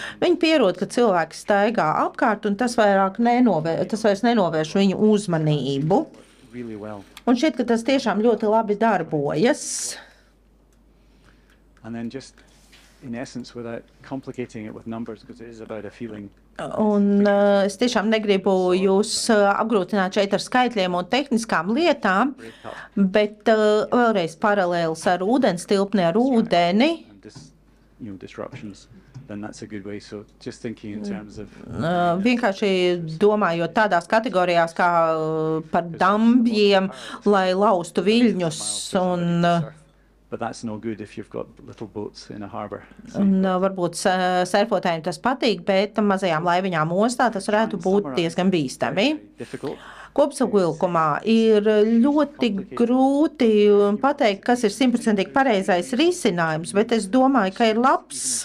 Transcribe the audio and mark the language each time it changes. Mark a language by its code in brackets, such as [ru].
[lv] Viņi pierod, ka cilvēki staigā apkārt, un tas vairs nenovērš viņu uzmanību. [en] really well. [lv] Un šķiet, ka tas tiešām ļoti labi darbojas. [en] And then just in essence, without complicating it with numbers, because it is about a feeling. [lv] Un es tiešām negribu jūs apgrūtināt šeit ar skaitļiem un tehniskām lietām, bet vēlreiz paralēls ar ūdens tilpni, ar ūdeni. [en] And disruptions, then that's a good way. So just thinking in terms of [lv] Vienkārši domājot tādās kategorijās kā par dambjiem, lai laustu viļņus un [en] but that's no good if you've got little boats in a harbour. [lv] varbūt surfotājiem tas patīk, bet mazajām laiviņām ostā tas varētu būt diezgan bīstami. [en] Difficult. [lv] Kopsavilkumā ir ļoti grūti pateikt, kas ir 100% pareizais risinājums, bet es domāju, ka ir labs